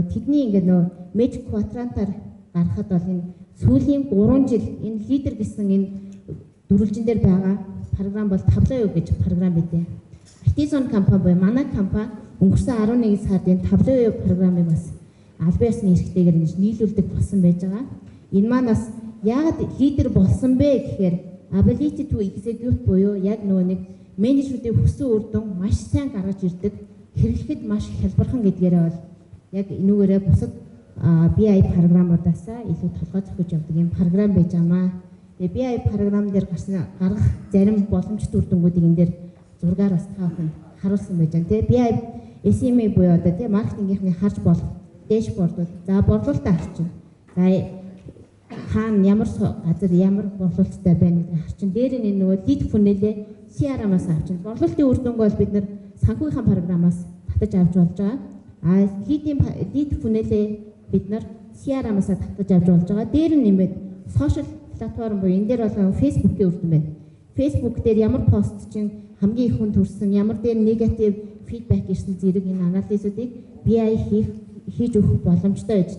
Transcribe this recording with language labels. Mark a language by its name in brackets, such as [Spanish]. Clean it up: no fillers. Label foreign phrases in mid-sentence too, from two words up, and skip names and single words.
[Mongolian] Тэдний ингээ нөгөө Magic Quadrant-аар гаргахад бол энэ сүүлийн 3 жил энэ лидер гэсэн энэ дөрвөлжин дээр байгаа програм бол Tableau гэж програм байдیں۔ Artisan компани буюу манай компани өнгөрсөн 11 сард энэ Tableau програмыг бас албан ёсны эрхтэйгээр ингэж нийлүүлдэг болсон байж байгаа. Энэ маань бас яагаад лидер болсон бэ гэхээр [English] ability to execute [Mongolian] буюу яг нөгөө нэг менежментийн хүссэн үр дүн маш сайн гаргаж ирдэг, хэрэглэхэд маш хялбархан гэдгээрээ бол яг энүүгээрээ бусад BI програмуудаас илүү толгой зохиж явдаг юм програм байж байгаа. Тэгээ BI програм дээр гаргах зарим боломжтой үр дүнгуудыг энэ дээр зургаар бас таахын харуулсан байж байгаа. Тэгээ BI SME буюу одоо тийм маркетингийнхний харж болох дэшбордууд. За борлуулалтаа харчин. За хаана ямар газар ямар борлуулалттай байна гэдэг харчин. Дээр нь нөгөө [English] lead funnel- [Mongolian] ээ CRM-аас авчин. Борлуулалтын үр дүнг бол бид нэр санхүүгийн програмаас татаж авч болж байгаа. [English] Lead funnel- [Mongolian] ээ бид нар CRM-аас татаж авч болж байгаа. Дээр нь нэмээд social платформ буюу энэ дээр бол Facebook-ийн үр дүн байна. Facebook дээр ямар пост чинь хамгийн их хүн төрсөн, ямар дээр негатив фидбек ирсэн зэрэг энэ анализуудыг BI хийж өгөх боломжтой байж.